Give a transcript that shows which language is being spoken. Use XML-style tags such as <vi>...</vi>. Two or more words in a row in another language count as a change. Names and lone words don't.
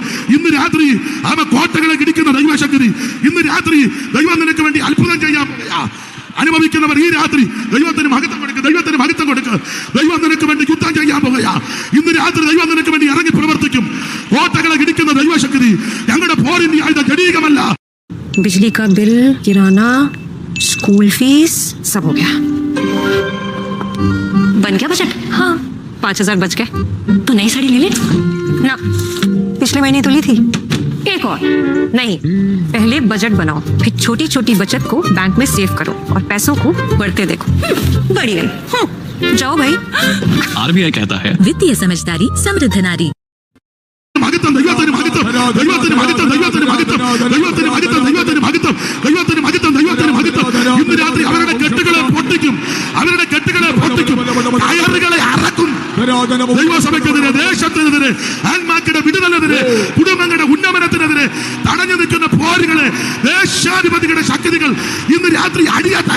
<ml>ഇന്ന് രാത്രി അവൻ കോട്ടകളെ ഇടിക്കുന്ന ദൈവശക്തി. ഇന്ന് രാത്രി ദൈവം നിനക്ക് വേണ്ടി അത്ഭുതം ചെയ്യാൻ അനുഭവിക്കുന്നവർ ഈ രാത്രി ദൈവത്തിന് മഹത്വം കൊടുക്കുക, ദൈവത്തിന് മഹത്വം കൊടുക്കുക. ദൈവം നിനക്ക് വേണ്ടി യുദ്ധം ചെയ്യാൻ പോകുക. ഇന്ന് രാത്രി ദൈവം നിനക്ക് വേണ്ടി ഇറങ്ങി പ്രവർത്തിക്കും. കോട്ടകളെ ഇടിക്കുന്ന ദൈവശക്തി ഞങ്ങളുടെ പോരിന്റെ ആയുധ ജടീകമല്ല.</ml> <hi>बिजली का बिल, किराना, स्कूल फीस सब हो गया. बन गया बजट? हाँ, 5,000 बच गए. तो नई साड़ी ले ले ना, पिछले महीने तो ली थी. एक और नहीं, पहले बजट बनाओ, फिर छोटी छोटी बचत को बैंक में सेव करो और पैसों को बढ़ते देखो. बढ़ी गई. जाओ भाई. आरबीआई कहता है वित्तीय समझदारी समृद्ध नारी.</hi> <ml>മഹത്വം ദൈവത്തിന് മഹത്വം, ദൈവത്തിന് മഹത്വം, ദൈവത്തിന് മഹത്വം, ദൈവത്തിന് മഹത്വം, ദൈവത്തിന് മഹത്വം, ദൈവത്തിന് മഹത്വം, ദൈവത്തിന് മഹത്വം. ഇന്ന് രാത്രി അവരുടെ കെട്ടുകളെ പൊട്ടിക്കും, അവരുടെ കെട്ടുകളെ പൊട്ടിക്കും, കയറുകളെ അറക്കും. ദൈവസഭയ്ക്കെതിരെ, ദേശത്തിനെതിരെ, ആത്മാക്കളുടെ വിടുതലിനെതിരെ, കുടുംബങ്ങളുടെ ഉന്നമനത്തിനെതിരെ തടഞ്ഞു നിൽക്കുന്ന പോരുകളെ ദേശാധിപതികളുടെ ശക്തികൾ ഇന്ന് രാത്രി അടിയട്ടെ.</ml>